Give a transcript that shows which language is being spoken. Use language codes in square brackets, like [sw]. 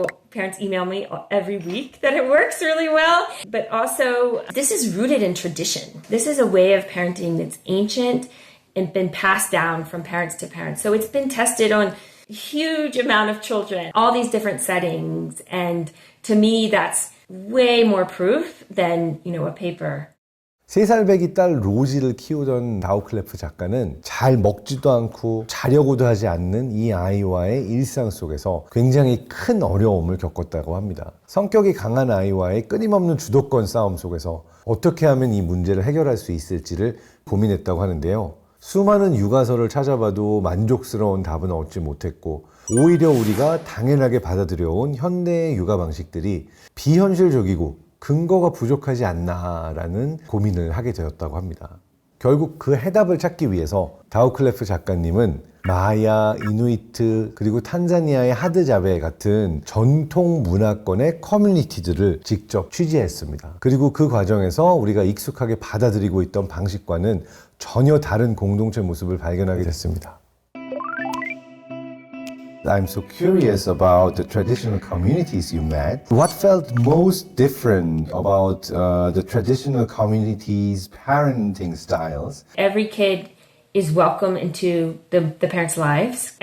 [en] Parents email me every week that it works really well. But also, this is rooted in tradition. This is a way of parenting that's ancient and been passed down from parents to parents. So it's been tested on huge amount of children, all these different settings. And to me, that's way more proof than, a paper. [ko] 3살배기 딸 로지를 키우던 다우클레프 작가는 잘 먹지도 않고 자려고도 하지 않는 이 아이와의 일상 속에서 굉장히 큰 어려움을 겪었다고 합니다. 성격이 강한 아이와의 끊임없는 주도권 싸움 속에서 어떻게 하면 이 문제를 해결할 수 있을지를 고민했다고 하는데요. 수많은 육아서를 찾아봐도 만족스러운 답은 얻지 못했고 오히려 우리가 당연하게 받아들여온 현대의 육아 방식들이 비현실적이고 근거가 부족하지 않나라는 고민을 하게 되었다고 합니다. 결국 그 해답을 찾기 위해서 다우클레프 작가님은 마야, 이누이트, 그리고 탄자니아의 하드자베 같은 전통 문화권의 커뮤니티들을 직접 취재했습니다. 그리고 그 과정에서 우리가 익숙하게 받아들이고 있던 방식과는 전혀 다른 공동체 모습을 발견하게 됐습니다. [en] I'm so curious about the traditional communities you met. What felt most different about the traditional communities' parenting styles? Every kid is welcome into the parents' lives.